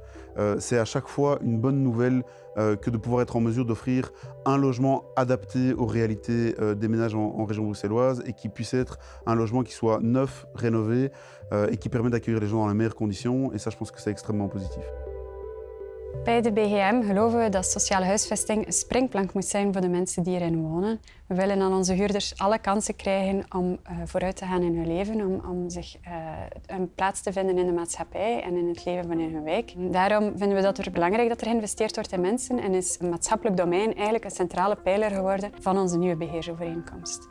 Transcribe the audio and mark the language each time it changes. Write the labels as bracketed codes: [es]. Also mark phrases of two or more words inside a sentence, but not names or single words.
[fr] C'est à chaque fois une bonne nouvelle que de pouvoir être en mesure d'offrir un logement adapté aux réalités des ménages en région bruxelloise et qui puisse être un logement qui soit neuf, rénové et qui permet d'accueillir les gens dans les meilleures conditions. Et ça, je pense que c'est extrêmement positif. [nl] Bij de BGM geloven we dat sociale huisvesting een springplank moet zijn voor de mensen die erin wonen. We willen aan onze huurders alle kansen krijgen om vooruit te gaan in hun leven, om zich een plaats te vinden in de maatschappij en in het leven van in hun wijk. Daarom vinden we dat belangrijk dat er geïnvesteerd wordt in mensen en is een maatschappelijk domein eigenlijk een centrale pijler geworden van onze nieuwe beheersovereenkomst.